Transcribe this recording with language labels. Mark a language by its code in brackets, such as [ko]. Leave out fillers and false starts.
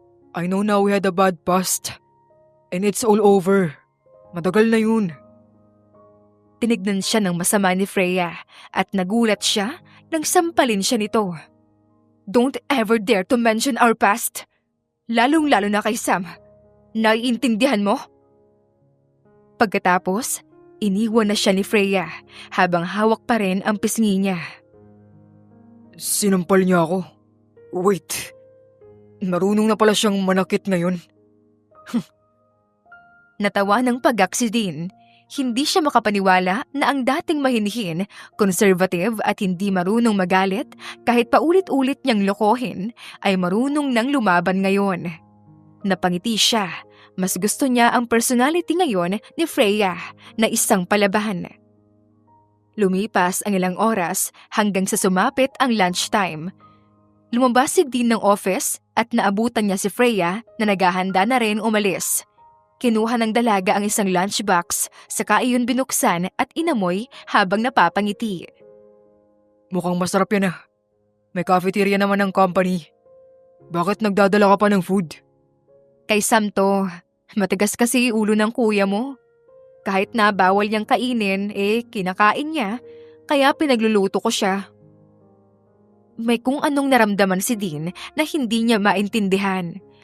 [en] I know now we had a bad past. And it's all over. [tl] Matagal na yun. Tinignan siya ng masama ni Freya at nagulat siya nang sampalin siya nito. [en] Don't ever dare to mention our past. [tl] Lalong-lalo na kay Sam. Naiintindihan mo? Pagkatapos, iniwan na siya ni Freya habang hawak pa rin ang pisngi niya. Sinampal niya ako. [en] Wait, [tl] marunong na pala siyang manakit ngayon. Natawa ng pagak si Dean. Hindi siya makapaniwala na ang dating mahinhin, conservative at hindi marunong magalit kahit paulit-ulit niyang lokohin ay marunong nang lumaban ngayon. Napangiti siya. Mas gusto niya ang personality ngayon ni Freya na isang palaban. Lumipas ang ilang oras hanggang sa sumapit ang lunchtime. Lumabas si Dean ng office at naabutan niya si Freya na naghahanda na rin umalis. Kinuha ng dalaga ang isang lunchbox, saka iyon binuksan at inamoy habang napapangiti. Mukhang masarap yan ah. May cafeteria naman ng company. Bakit nagdadala ka pa ng food? Kay Sam to, matigas kasi ulo ng kuya mo. Kahit na bawal niyang kainin, kinakain niya, kaya pinagluluto ko siya. May kung anong naramdaman si Dean na hindi niya maintindihan.